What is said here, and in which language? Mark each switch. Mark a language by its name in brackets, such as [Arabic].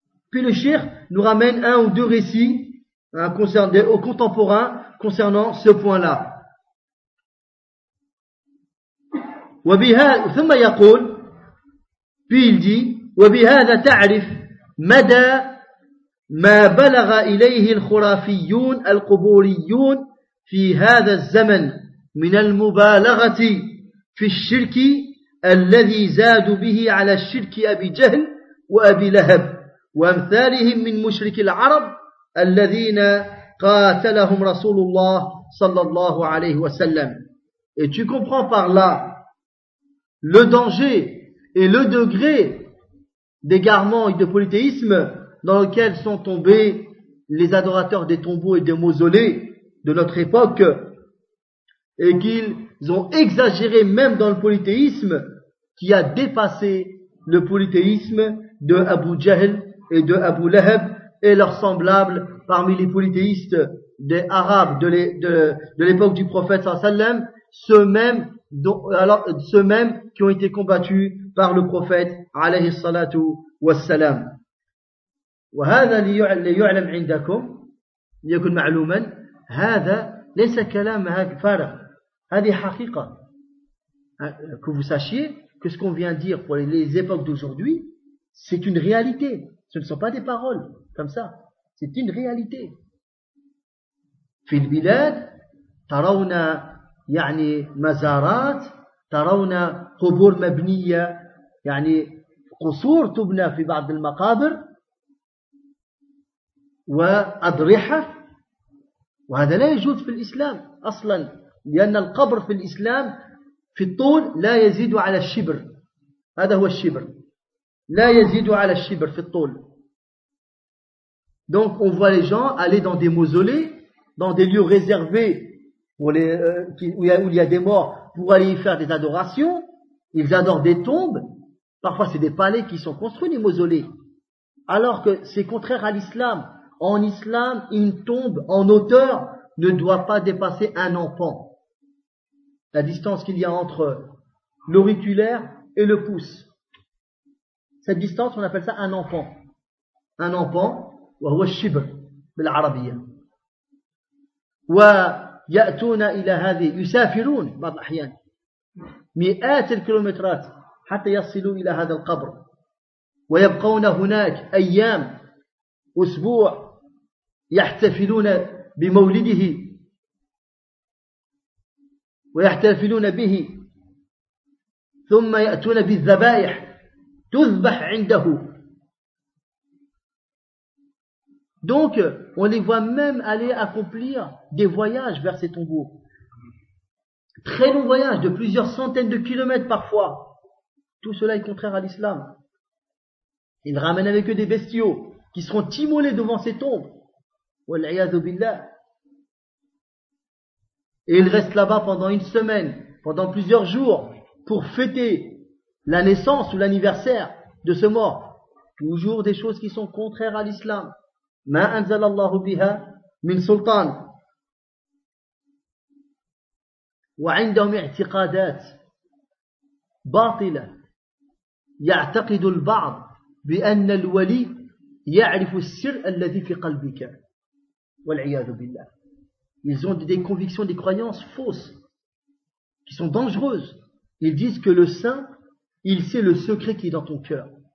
[French] Puis le cheikh nous ramène un ou deux récits concernant aux contemporains concernant ce point-là. [Arabic] وبهذا ثم يقول بيلدي وبهذا تعرف مدى ما بلغ إليه الخرافيون القبوريون في هذا الزمن من المبالغة في الشرك الذي زادوا به على الشرك أبي جهل وأبي لهب وأمثالهم من مشرك العرب الذين قاتلهم رسول الله صلى الله عليه وسلم. [French] Et tu comprends par là le danger et le degré d'égarement et de polythéisme dans lequel sont tombés les adorateurs des tombeaux et des mausolées de notre époque, et qu'ils ont exagéré même dans le polythéisme qui a dépassé le polythéisme de Abu Jahl et de Abu Lahab et leurs semblables parmi les polythéistes des Arabes de l'époque du prophète sallam, ceux-mêmes qui ont été combattus par le prophète [Arabic] alayhi salatu wassalam. وَهَذَا لِيُعْلَمْ عِنْدَكُمْ لِيَكُنْ مَعْلُومًا هَذَا لَيْسَ كَلَامَ هَكْفَارَ هَذِي حَقِيقَ. [French] Que vous sachiez que ce qu'on vient dire pour les époques d'aujourd'hui, c'est une réalité. Ce ne sont pas des paroles comme ça. C'est une réalité. [Arabic] فِي الْبِلَادِ تَرَوْنَا يعني مزارات ترون قبور مبنية يعني قصور تبنى في بعض المقابر وأضرحة وهذا لا يوجد في الإسلام أصلا لأن القبر في الإسلام في الطول لا يزيد على الشبر هذا هو الشبر لا يزيد على الشبر في الطول. [French] Donc on voit les gens aller dans des mausolées, dans des lieux réservés où il y a des morts pour aller y faire des adorations. Ils adorent des tombes, parfois c'est des palais qui sont construits, des mausolées, alors que c'est contraire à l'islam. En islam, une tombe en hauteur ne doit pas dépasser un empan, la distance qu'il y a entre l'auriculaire et le pouce. Cette distance, on appelle ça un empan, un empan [Arabic] wa huwa shibr bil arabiyya wa يأتون إلى هذه يسافرون بعض الأحيان مئات الكيلومترات حتى يصلوا إلى هذا القبر ويبقون هناك أيام أسبوع يحتفلون بمولده ويحتفلون به ثم يأتون بالذبائح تذبح عنده. [French] Donc, on les voit même aller accomplir des voyages vers ces tombeaux. Très longs voyages, de plusieurs centaines de kilomètres parfois. Tout cela est contraire à l'islam. Ils ramènent avec eux des bestiaux qui seront immolés devant ces tombes. [Arabic] Wal'iyadhu billah. [French] Et ils restent là-bas pendant une semaine, pendant plusieurs jours, pour fêter la naissance ou l'anniversaire de ce mort. Toujours des choses qui sont contraires à l'islam. [Arabic] ما أنزل الله بها من سلطان وعندهم اعتقادات باطلة. يعتقد البعض بأن الولي يعرف السر الذي في قلبك والعياذ بالله. [French] Ils ont des convictions, des croyances fausses qui sont dangereuses. Ils disent que le saint, il sait le secret qui est dans ton cœur.